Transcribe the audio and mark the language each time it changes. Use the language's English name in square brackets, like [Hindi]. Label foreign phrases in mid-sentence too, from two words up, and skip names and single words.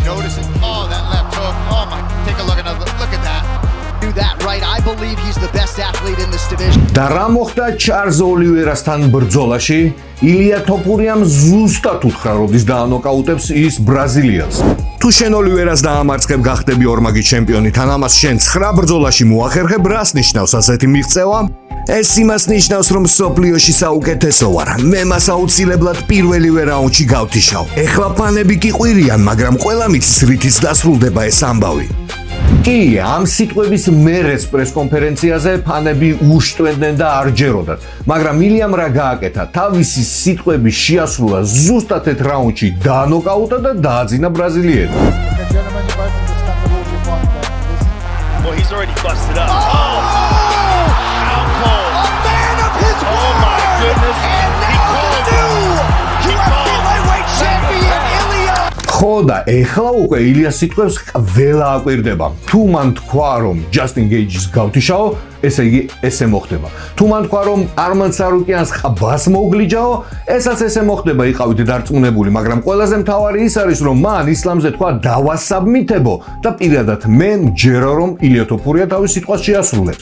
[English] I believe he's the best athlete. lead in this division. [Georgian] და რა მოხდა ჩარლზ ოლივერასთან ბრძოლაში? ილია თოფურიამ ზუსტად უთხრა, როდის დაანოკაუტებს ის ბრაზილიელს. თუ შენ ოლივერას დაამარცხებ გახდები ორმაგი ჩემპიონი, თან ამას შენ 9 ბრძოლაში მოახერხებ, რას ნიშნავს ასეთი მიღწევა? ეს იმას ნიშნავს, რომ სოფლიოში საუკეთესო ვარ. მე მას აუცილებლად პირველივე რაუნდში გავთიშავ. ეხლა ფანები კი ყვირიან, მაგრამ ყველა მიცის რითიც დასრულდება ეს ამბავი. კი, ამ სიტყვების მერეც პრესკონფერენციაზე ფანები უშტვენდნენ და არ ჯეროდათ, მაგრამ ილიამ რა გააკეთა? თავისი სიტყვების შეასრულა ზუსტად ერთ რაუნდში დაანოკაუტა და დააძინა ბრაზილიელი. [English] Well, he's already busted up. Oh! Out cold. A man of his Oh word. my goodness. And He now called the it. new He UFC called it. lightweight champion Ilya. [Georgian] ხო და ეხლა უკვე ილიას სიტყვებს ყველა აკვირდება. თუ მან თქვა, რომ ჯასტინ გეიჯის გავთიშაო, ესე იგი ესე მოხდება. თუ მან თქვა, რომ არმან სარუკიანს ყბას მოუგლიჯაო, ესაც ესე მოხდება, იყავით დარწმუნებული, მაგრამ ყველაზე მთავარი ის არის, რომ მან ისლამზე თქვა დავასაბმითებო და პირადად მე მჯერო, რომ ილია თოფურია თავის სიტყვას შეასრულებს.